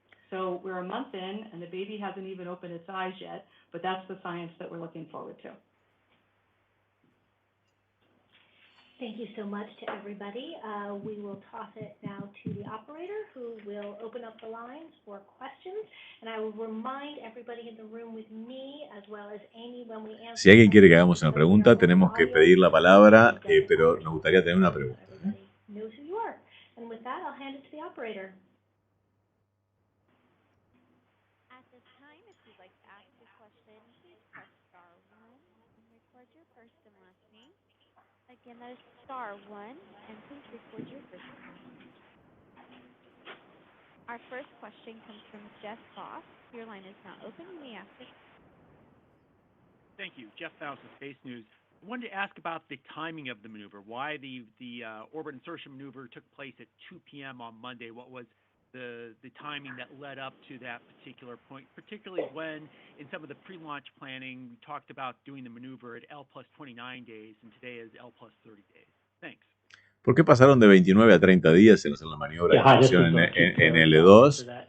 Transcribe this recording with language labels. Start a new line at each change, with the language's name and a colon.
English: So we're a month in, and the baby hasn't even opened its eyes yet, but that's the science that we're looking forward to. Thank you so much to everybody. We will toss it now to the operator, who will open up the lines for questions. And I will remind everybody in the room with me, as well as Amy, when we answer.
Spanish: Si alguien quiere que hagamos una pregunta, tenemos que pedir la palabra, pero nos gustaría tener una pregunta.
English: Knows who you are. And with that, I'll hand it to the operator. this time, if you'd like to ask a question, please press star 1 and record your first and last name. Again, that is star 1, and please record your first and last name. Our first question comes from Jeff Foss. Your line is now open. You may ask it. Thank you. Jeff Foss of Space News. I wanted to ask about the timing of the maneuver, why the orbit insertion maneuver took place at 2 p.m. on Monday. What was the timing that led up to that particular point, particularly when in some of the pre-launch planning we talked about doing the maneuver at L plus 29 days, and today is L plus 30 days. Thanks.
Spanish: ¿Por qué pasaron de 29 a 30 días en hacer la maniobra de inserción en L2?